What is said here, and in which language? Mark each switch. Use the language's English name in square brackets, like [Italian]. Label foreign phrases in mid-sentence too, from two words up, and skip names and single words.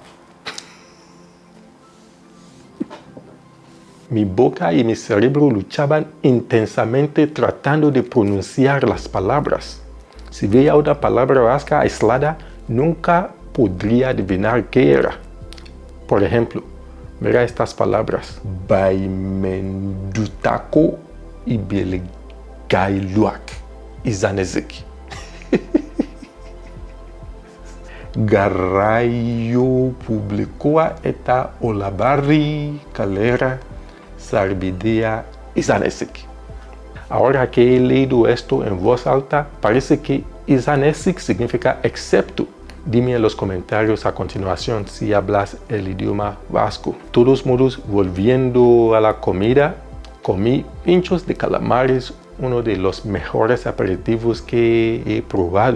[Spanish] Mi boca y mi cerebro luchaban intensamente tratando de pronunciar las palabras. Si veía una palabra vasca aislada, nunca podría adivinar qué era. Por ejemplo, mira estas palabras: [Basque] baimendutako ibelgailuak izanezik. Garraio publikoa eta olabarri kalera sarbidea izanezik. [Spanish] Ahora que he leído esto en voz alta, parece que izanezik significa excepto. Dime en los comentarios a continuación si hablas el idioma vasco. De todos modos, volviendo a la comida, comí pinchos de calamares, uno de los mejores aperitivos que he probado.